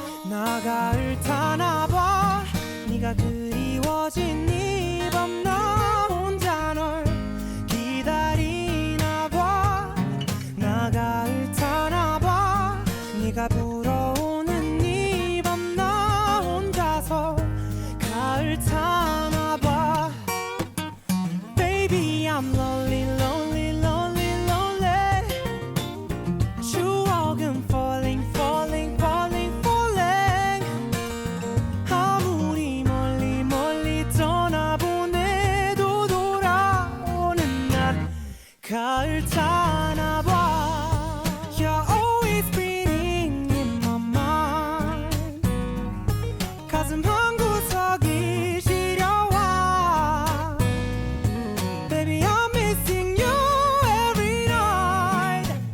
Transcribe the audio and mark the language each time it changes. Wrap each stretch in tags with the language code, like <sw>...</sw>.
<ko>나 가을 타나봐. 네가 그리워진 이 밤 나 혼자 널 기다리나봐. 나 가을 타나봐. 네가 불어오는 이 밤 나 혼자서 가을 타나봐.</ko> <en>Baby I'm lonely lonely lonely lonely.</en> <ko>추억은</ko> <en>falling falling falling falling.</en> <ko>아무리 멀리 멀리 떠나보내도 돌아오는 날 가을 타나봐.</ko> <en>You're always spinning in my mind.</en> <ko>가슴 한구석이 시려와.</ko> <en>Baby I'm missing you every night.</en>